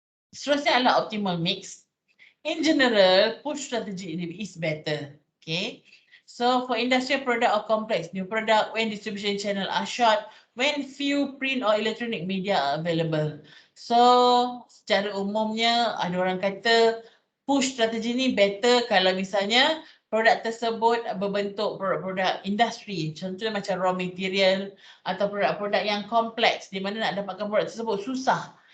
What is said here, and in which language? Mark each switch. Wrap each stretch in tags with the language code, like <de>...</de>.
<ms>Seterusnya adalah optimal mix.</ms> <en>In general, push strategy is better. Okay. So for industrial product or complex new product, when distribution channel are short, when few print or electronic media are available.</en> <ms>So secara umumnya ada orang kata push strategy ni better kalau misalnya produk tersebut berbentuk produk-produk industri. Contohnya macam raw material atau produk-produk yang kompleks di mana nak dapatkan produk tersebut susah.</ms>